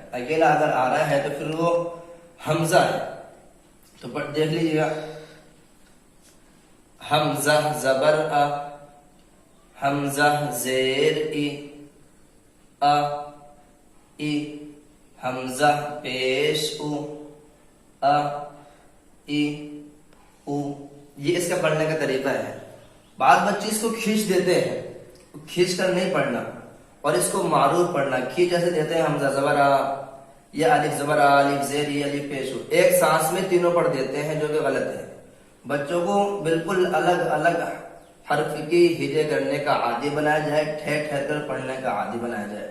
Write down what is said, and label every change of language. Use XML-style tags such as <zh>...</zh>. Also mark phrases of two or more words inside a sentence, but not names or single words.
<ur>اکیلا اگر آ رہا ہے تو پھر وہ حمزہ ہے۔ تو دیکھ لیجیے گا، حمزہ زبر ا، حمزہ زیر ای، ا ای، حمزہ پیش او، ا ای او۔ یہ اس کا پڑھنے کا طریقہ ہے۔ بعض بچے اس کو کھینچ دیتے ہیں، کھینچ کر نہیں پڑھنا اور اس کو معروف پڑھنا۔ کھینچ ایسے دیتے ہیں حمزہ زبر ا یا الف زبر ا، الف زیر ای، الف پیش او، ایک سانس میں تینوں پڑھ دیتے ہیں، جو کہ غلط ہے۔ بچوں کو بالکل الگ الگ حرف کی ہجے کرنے کا عادی بنایا جائے، ٹھہر ٹھہر کر پڑھنے کا عادی بنایا جائے۔</ur>